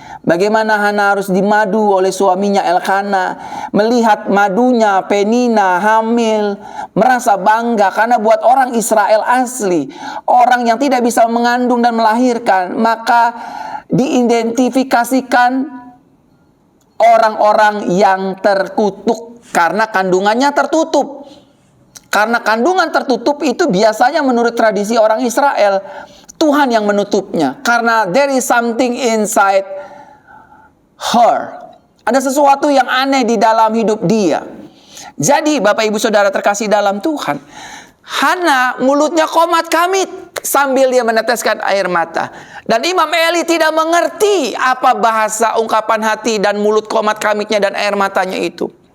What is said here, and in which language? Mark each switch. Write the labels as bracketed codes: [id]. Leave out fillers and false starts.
[id] Bagaimana Hana harus dimadu oleh suaminya Elkana, melihat madunya Penina hamil, merasa bangga karena buat orang Israel asli, orang yang tidak bisa mengandung dan melahirkan, maka diidentifikasikan orang-orang yang terkutuk karena kandungannya tertutup. Karena kandungan tertutup itu biasanya menurut tradisi orang Israel, Tuhan yang menutupnya. Karena [en] there is something inside her. [id] Ada sesuatu yang aneh di dalam hidup dia. Jadi Bapak Ibu Saudara terkasih dalam Tuhan, Hana mulutnya komat kamit sambil dia meneteskan air mata. Dan Imam Eli tidak mengerti apa bahasa ungkapan hati dan mulut komat kamitnya dan air matanya itu.